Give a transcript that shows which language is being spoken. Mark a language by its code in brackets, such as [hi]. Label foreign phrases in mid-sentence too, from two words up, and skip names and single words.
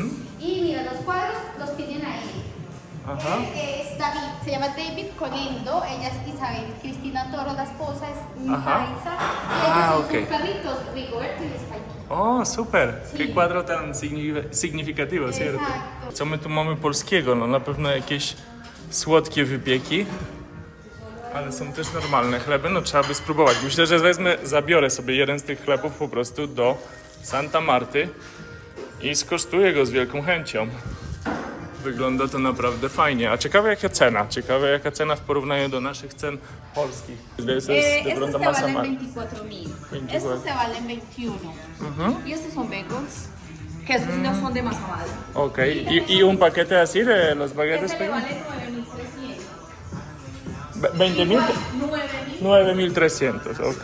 [es] Y mira, los cuadros los piden a él. Ajá. Él es David, se llama David Colendo, ella es Isabel Cristina Toro, la esposa es Ajá. Maisa, y ellos son ok. sus perritos, Rigoberto y Spike. O, super! Sí. Qué cuadro tan significativo, ¿cierto? Exacto. [pl] Co my tu mamy polskiego? No na pewno jakieś słodkie wypieki, ale są też normalne chleby, no trzeba by spróbować. Myślę, że zabiorę sobie jeden z tych chlebów po prostu do Santa Marty i skosztuję go z wielką chęcią. Wygląda to naprawdę fajnie. A ciekawe jaka cena w porównaniu do naszych cen polskich. [es] Estos te valen 24.000, 24. estos te valen 21. Y estos son bacons, que esos no son de masa madre. Ok, ¿Y un paquete así de los baguettes Este le pequeños? vale 9.300. 20.000? 9.300, ok.